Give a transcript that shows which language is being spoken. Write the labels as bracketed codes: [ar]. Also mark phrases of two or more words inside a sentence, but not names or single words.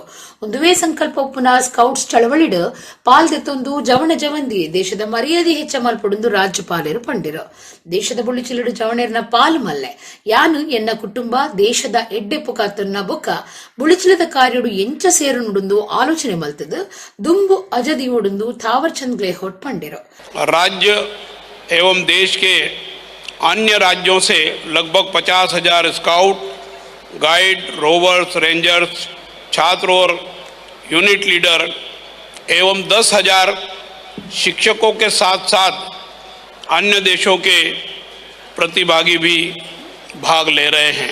[tcy] ಒಂದುವೇ ಸಂಕಲ್ಪ ಪುನಃ ಸ್ಕೌಟ್ಸ್ ಚಳವಳಿಡು ಪಾಲ್ದೆತ್ತೊಂದು ಜವಣ ಜವಂದಿ ದೇಶದ ಮರ್ಯಾದೆ ಹೆಚ್ಚ ಮಲ್ಪೊಡುಂದು ರಾಜ್ಯಪಾಲರು ಪಂಡಿರು. ದೇಶದ ಬುಳಿಚಿಲುಡು ಜವಣೆರ್ನ ಪಾಲು ಮಲ್ಲೆ ಯಾನು ಎನ್ನ ಕುಟುಂಬ ದೇಶದ ಎಡ್ಡೆ ಪುಕಾತನ್ನ ಬೊಕ ಬುಳಿಚಿಲದ ಕಾರ್ಯಡು ಎಂಚ ಸೇರು ನುಡುಂದು ಆಲೋಚನೆ ಮಲ್ತದು ದುಂಬು ಅಜದಿ ಓಡುಂದು ಥಾವರ್ ಚಂದ್ ಗೆಹ್ಲೋಟ್ ಪಂಡಿರು. [hi] राज्य एवं देश के अन्य राज्यों से लगभग 50,000 स्काउट, गाइड, रोवर्स, रेंजर्स, छात्र और यूनिट लीडर एवं 10,000 शिक्षकों के साथ साथ अन्य देशों के प्रतिभागी भी भाग ले रहे हैं.